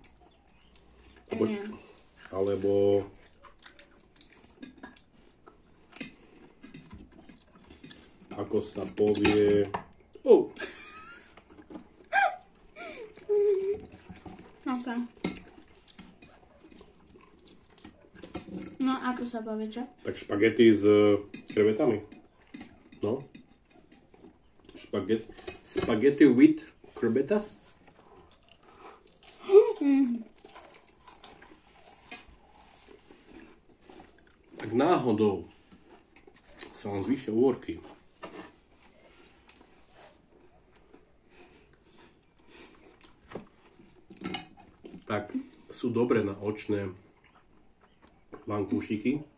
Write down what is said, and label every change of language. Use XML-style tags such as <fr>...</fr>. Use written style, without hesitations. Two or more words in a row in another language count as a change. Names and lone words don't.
<sk>Alebo... Ako sa povie... Okay. No, ako sa povie, čo? Tak špagety s krevetami.</sk> <en>No. Spaghetti with krevetas?</en> <sk>Tak náhodou sa vám zvýšia uhorky. Tak sú dobré na očné vankúšiky.</sk>